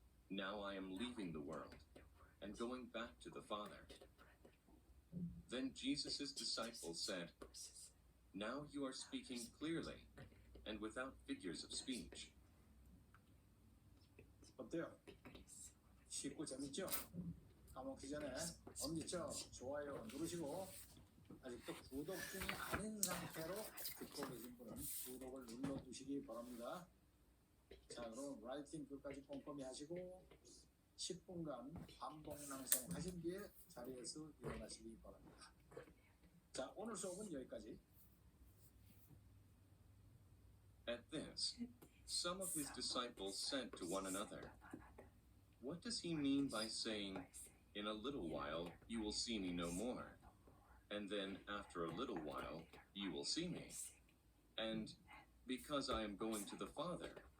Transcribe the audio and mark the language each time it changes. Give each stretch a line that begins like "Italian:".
English: Now I am leaving the world and going back to the Father. Then Jesus' disciples said, Now you are speaking clearly and without figures of speech.
Korean: 어때요? 쉽고 재밌죠? 까먹기 전에 엄지척 좋아요 누르시고 아직도 구독 중이 아닌 상태로 듣고 계신 분은 구독을 눌러두시기 바랍니다. 자, 그럼 라이팅 끝까지 꼼꼼히 하시고 10분간 반복 낭송 하신 뒤에 자리에서 일어나시기 바랍니다. 자, 오늘 수업은 여기까지.
English: At this, some of his disciples said to one another, What does he mean by saying, In a little while you will see me no more, and then after a little while you will see me, and because I am going to the Father?